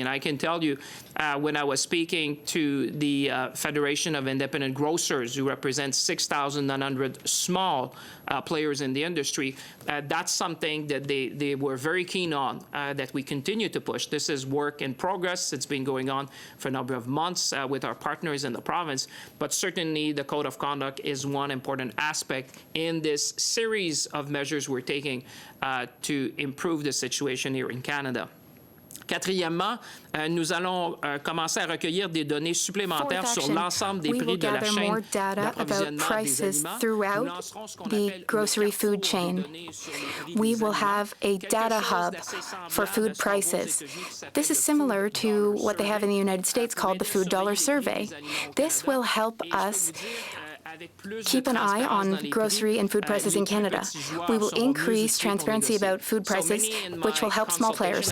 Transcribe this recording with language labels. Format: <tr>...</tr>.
<en>And I can tell you, when I was speaking to the Federation of Independent Grocers, who represents 6,900 small players in the industry, that's something that they were very keen on, that we continue to push. This is work in progress. It's been going on for a number of months with our partners in the province, but certainly the Code of Conduct is one important aspect in this series of measures we're taking to improve the situation here in Canada.</en> <fr>Quatrièmement, nous allons commencer à recueillir des données supplémentaires sur l'ensemble des prix de la chaîne d'approvisionnement des aliments.</fr> <en>Throughout the grocery food chain. We will have a data hub for food prices. This is similar to what they have in the United States called the Food Dollar Survey. This will help us keep an eye on grocery and food prices in Canada. We will increase transparency about food prices, which will help small players.</en>